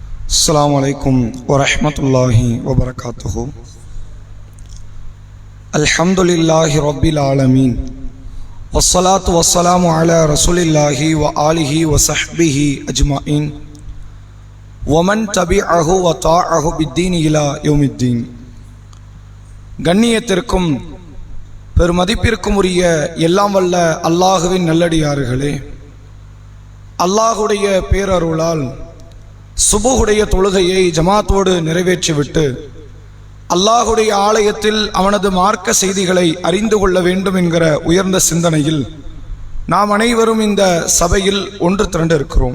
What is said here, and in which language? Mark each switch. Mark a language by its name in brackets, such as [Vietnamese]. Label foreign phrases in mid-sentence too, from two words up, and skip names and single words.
[Arabic] السلام عليكم ورحمة الله وبركاته. الحمد لله رب العالمين والصلاة والسلام على رسول الله وآله وصحبه أجمعين ومن تبعه وطاعه بالدين إلى يوم الدين. [Tamil] கண்ணியத்திற்கும் பெருமதிப்பிற்கும் உரிய எல்லாம் வல்ல அல்லாஹுவின் நல்லடியார்களே, அல்லாஹுடைய பேரருளால் சுபுஹுடைய தொழுகையை ஜமாத்தோடு நிறைவேற்றிவிட்டு அல்லாஹுடைய ஆலயத்தில் அவனது மார்க்க செய்திகளை அறிந்து கொள்ள வேண்டும் என்கிற உயர்ந்த சிந்தனையில் நாம் அனைவரும் இந்த சபையில் ஒன்று திரண்டு இருக்கிறோம்.